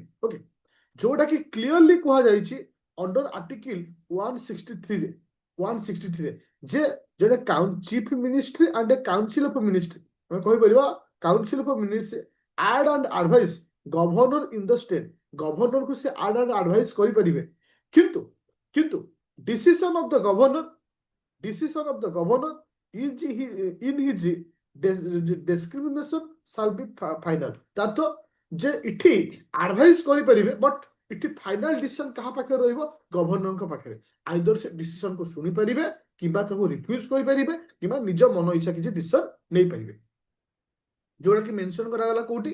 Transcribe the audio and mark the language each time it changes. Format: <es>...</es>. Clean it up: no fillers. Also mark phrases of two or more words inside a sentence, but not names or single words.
<or>ଓକେ, ଯୋଉଟା କି କ୍ଲିୟରଲି କୁହାଯାଇଛି</or> <en>under article 163</en> <or>ରେ ଯେ ଜଣେ</or> <en>chief ministry and council of ministry,</en> <or>ଆମେ କହିପାରିବା</or> <en>council of ministry aid and advise governor in the state.</en> <or>ଗଭର୍ଣ୍ଣରକୁ ସେ</or> <en>aid and advise</en> <or>କରିପାରିବେ। କିନ୍ତୁ କିନ୍ତୁ</or> <en>decision of the governor in his discrimination shall be final।</en> <or>ତାର୍ଥ ଯେ ଏଠି ଆଡଭାଇସ୍ କରିପାରିବେ ବଟ୍ ଏଠି</or> <en>final decision</en> <or>କାହା ପାଖରେ ରହିବ? ଗଭର୍ଣ୍ଣରଙ୍କ ପାଖରେ। ଆଇଦର ସେ ଡିସିସନକୁ ଶୁଣିପାରିବେ କିମ୍ବା ତାକୁ ରିଫ୍ୟୁଜ କରିପାରିବେ କିମ୍ବା ନିଜ ମନ ଇଚ୍ଛା କିଛି ଡିସିସନ ନେଇପାରିବେ, ଯୋଉଟା କି ମେନସନ କରାଗଲା କୋଉଠି?</or>